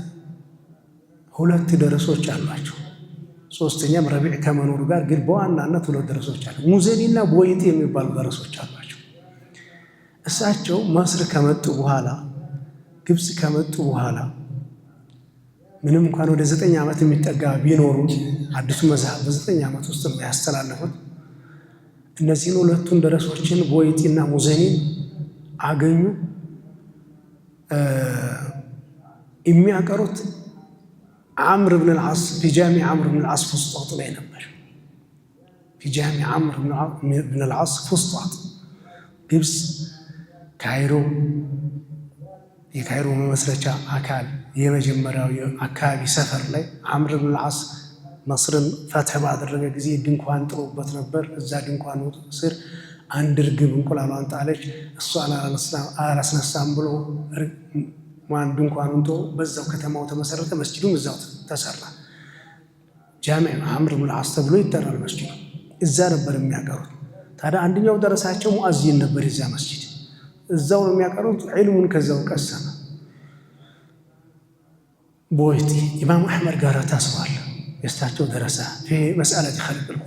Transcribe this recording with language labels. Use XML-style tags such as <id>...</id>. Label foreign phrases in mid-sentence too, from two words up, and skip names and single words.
<am>2 ደረሶች አሏቸው። 3ኛም ረቢዕ ከመኖሩ ጋር ግን በዋናነት 2 ደረሶች አሉ። ሙዘኒና ቦይጢ የሚባሉ ደረሶች አሏቸው። እሳቸው መስር ከመጡ በኋላ ግብፅ ከመጡ በኋላ ምንም እንኳን ወደ 9 ዓመት የሚጠጋ ቢኖሩ አዲሱ መዝሃብ በ9 ዓመት ውስጥ ነው ያስተላለፉት። እነዚህን 2ቱን ደረሶችን ቦይጢና ሙዘኒን አገኙ። የሚያቀሩት عمرو بن العاص</am> <ar>في جامع عمرو بن العاص فسطاط</ar> <am>ላይ ነበር።</am> <ar>في جامع عمرو بن العاص فسطاط</ar> <am>ግብፅ ካይሮ የካይሮ መመስረቻ አካል የመጀመሪያው አካባቢ ሰፈር ላይ عمرو بن العاص መስርን ፈትህ ባደረገ ጊዜ ድንኳን ጥሎበት ነበር። እዛ ድንኳን ስር አንድ ርግብ እንቁላሏን ጣለች። እሷን አላስነሳም ብሎ ድንኳኑን ተወው። በዛው ከተማው ተመሰረተ። መስጂዱም እዛው ተሰራ። ጃሚዕ عمرو بن العاص ተብሎ ይጠራል መስጂዱ። እዛ ነበር የሚያቀሩት። ታዲያ አንደኛው ደረሳቸው ሙአዚን ነበር። እዛ መስጂድ እዛው ነው የሚያቀሩት። ዒልሙን ከዛው ቀሰመ። ቦይጢ ኢማሙ አሕመድ ጋር ታስሯል። የእሳቸው ደረሳ</am> <ar>مسألة خلق</ar>